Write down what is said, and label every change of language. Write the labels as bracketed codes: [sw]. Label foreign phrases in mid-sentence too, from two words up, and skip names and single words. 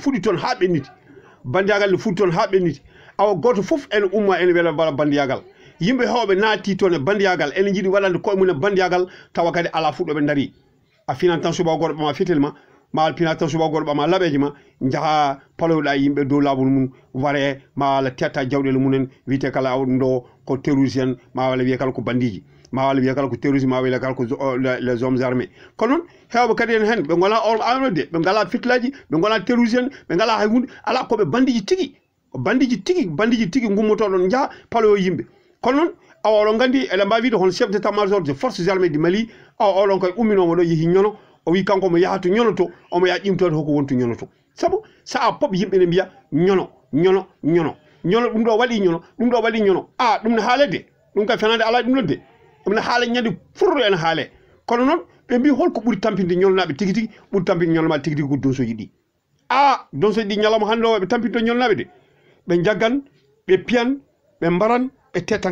[ff] fuɗi toon ha ɓenniti awa goto foof ene umma ene weela wala bandiyagal yimɓe hewɓe naati toon e bandiyagal ene jiiɗi waɗande koye mumen bandiyagal tawa kadi ala fuɗɗoɓe daari a finan tan suba goto ɓama fetel ma ma pina tan suba goto ɓama laɓeji ma jaaha paloyoɗa yimɓe dow lawol mum ware ma wala tetta jawɗele mumen wiyete kala ɗum ɗo ko terroriste en ma wala wiye kala ko bandiji ma wala wiye kala ko terroriste ma wiye kala ko [fr] les hommes armés [ff] kono noon hewɓe kadi en hen ɓe gona armede ɓe ngala fitlaji ɓe gona terroriste en ɓe ngala hay hunde ala koɓe bandiji tigi gummotoɗon jaa paloyo yimɓe kono noon awa oɗon gandi eɗen mbawi wiide hon [fr] chef d' état major des forces armées du Mali [ff] awa oɗon koye umminomo ɗo yeehi ñono o wi kanko mo yaha to ñono to omo yaha ƴimtode hoko wonto ñono to saabu sa pop yimɓe ne mbiya ñono ɗum ɗo waɗi ñono ɗum ne haalede ɗum kay fenade ala ɗum nodde ɗum ne haala ñande furɗo ene haale kono noon ɓe mbi holko ɓuuri tampinde ñolnaɓe tigui ɓuuri tampinde ñolnaɓe tigui ko donsoji ɗi donsoji ɗi ñalawma hande o ɓe tampinto ñolnaɓe de ɓe jaggan ɓe piyan ɓe mbaran ɓe tetan